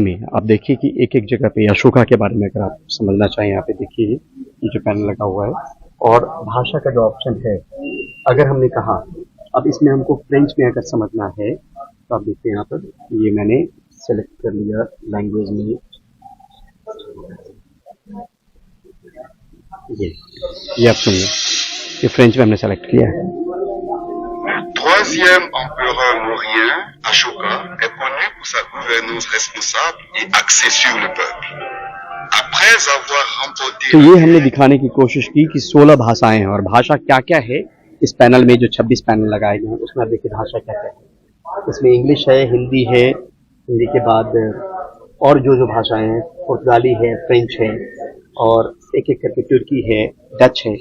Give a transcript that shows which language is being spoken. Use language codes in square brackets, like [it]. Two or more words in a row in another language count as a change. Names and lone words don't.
[hi] में आप देखिए कि एक एक जगह पे अशोका के बारे में अगर आप समझना चाहें, यहाँ पे देखिए ये जो पैनल लगा हुआ है और भाषा का जो ऑप्शन है, अगर हमने कहा अब इसमें हमको फ्रेंच में अगर समझना है तो आप देखते हैं यहाँ पर ये मैंने सेलेक्ट कर लिया लैंग्वेज में, ये आप सुनिए, ये फ्रेंच में हमने सेलेक्ट किया है। [fr] Troisième empereur maurien, Ashoka, est connu pour sa gouvernance responsable et axée sur le peuple. Après avoir remporté, [hi] तो ये हमने दिखाने की कोशिश की कि 16 भाषाएं हैं और भाषा क्या क्या है इस पैनल में। जो 26 पैनल लगाए गए हैं उसमें आप देखिए भाषा क्या क्या है। इसमें इंग्लिश है, हिंदी है, हिंदी के बाद और जो भाषाएं हैं, पुर्तगाली है, फ्रेंच है और एक एक करके तुर्की है, डच है।